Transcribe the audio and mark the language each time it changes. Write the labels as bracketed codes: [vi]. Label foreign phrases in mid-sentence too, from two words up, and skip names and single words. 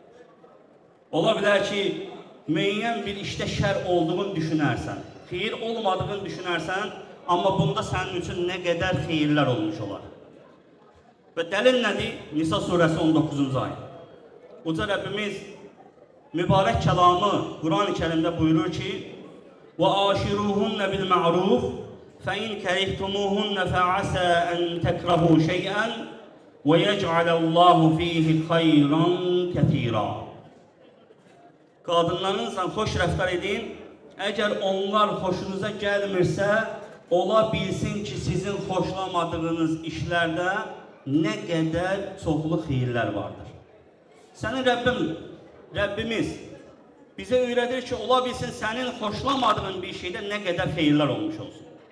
[az] Ola bilər ki, müəyyən bir işdə şər olduğunu düşünərsən, xeyir olmadığını düşünərsən, amma bunda sənin üçün nə qədər xeyirlər olmuş olar. Və dəlil nədir? Nisa surəsi 19-cu ayı. Uca Rəbbimiz mübarək kəlamı Quran-ı Kərimdə buyurur ki, [ar] وَآشِرُوهُنَّ بِالْمَعْرُوفِ فَإِنْ كَرِهْتُمُوهُنَّ فَعَسَى أَنْ تَكْرَهُوا شَيْئًا وَيَجْعَلَ اللّٰهُ فِيهِ خَيْرًا كَثِيرًا. [az] Qadınlarınızla xoş rəftar edin. Əgər onlar xoşunuza gəlmirsə, ola bilsin ki, sizin xoşlamadığınız işlərdə nə qədər çoxlu xeyirlər vardır. Sənin Rəbbimiz bizə öyrədir ki, ola bilsin sənin xoşlamadığın bir şeydə nə qədər xeyirlər olmuş olsun.